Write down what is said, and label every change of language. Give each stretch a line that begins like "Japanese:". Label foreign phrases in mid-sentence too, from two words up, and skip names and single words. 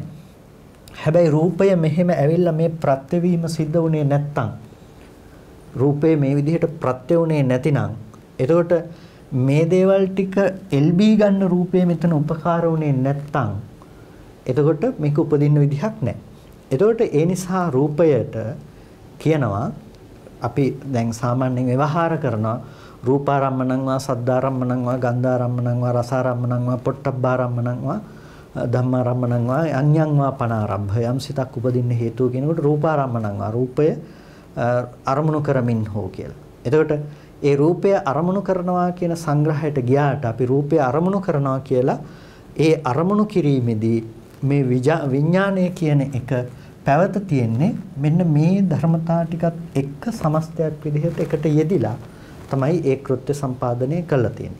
Sinhala: හැබැයි රූපය මෙහෙම ඇවිල්ලා මේ ප්‍රත්‍යවීම සිද්ධ වුණේ නැත්තම් රූපේ මේ විදිහට ප්‍රත්‍ය වුණේ නැතිනම් එතකොට මේ දේවල් ටික එල්බී ගන්න රූපේ මෙතන උපකාර වුණේ නැත්තම් එතකොට මේක උපදින්න විදිහක් නැහැ. එතකොට ඒ නිසා රූපයට කියනවා අපි දැන් සාමාන්‍යයෙන් ව්‍යවහාර කරනවා
Pali: රූපාරම්මණං වා සද්ධාරම්මණං වා ගන්ධාරම්මණං වා රසාරම්මණං වා පොට්ටබ්බාරම්මණං වා ධම්මාරම්මණං වා අඤ්ඤං වා පනාරම්භ
Sinhala: යම් සිතක් උපදින්න හේතුව කියනකොට
Pali: රූපාරම්මණං වා
Sinhala: රූපය අරමුණු කරමින් හෝ කියලා. එතකොට ඒ රූපය අරමුණු කරනවා කියන සංග්‍රහයට ගියාට අපි රූපය අරමුණු කරනවා කියලා ඒ අරමුණු කිරීමේදී මේ විඥානය කියන එක පැවත තියෙන්නේ මෙන්න මේ ධර්මතා ටිකත් එක්ක සමස්තයක් විදිහට එකට යෙදිලා තමයි ඒ කෘත්‍ය සම්පාදනය කළා තියෙන්නේ.